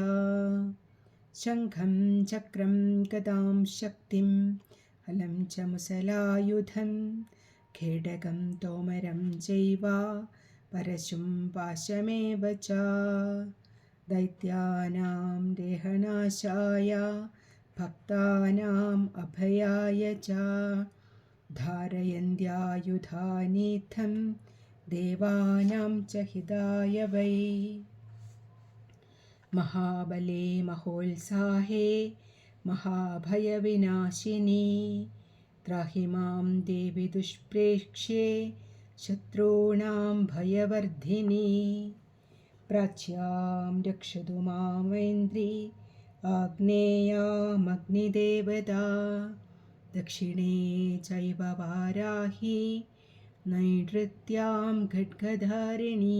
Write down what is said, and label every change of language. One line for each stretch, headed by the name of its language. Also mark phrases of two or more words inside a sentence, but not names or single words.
Sanskrit: ശംഖം ചക്രം ഗദാം ശക്തിം ഹലം ച മുസലായുധം ഖേടകം തോമരം ചൈവ പരശും പാശമേവ ച ദൈത്യാനാം ദേഹനാശായ ഭക്താനാം അഭയായ ച ധാരയന്ത്യായുധാനീഥം ദേവാനാം ച ഹിതായ വൈ. മഹാബലേ മഹോത്സാഹേ മഹാഭയവിനാശിനീ त्राहि मां देवि दुष्प्रेक्ष्ये शत्रूणां भयवर्धिनी प्राच्यां रक्षतु मामैन्द्री आग्नेयामग्निदेवता दक्षिणे चैव वाराही नैऋत्यां खड्गधारिणी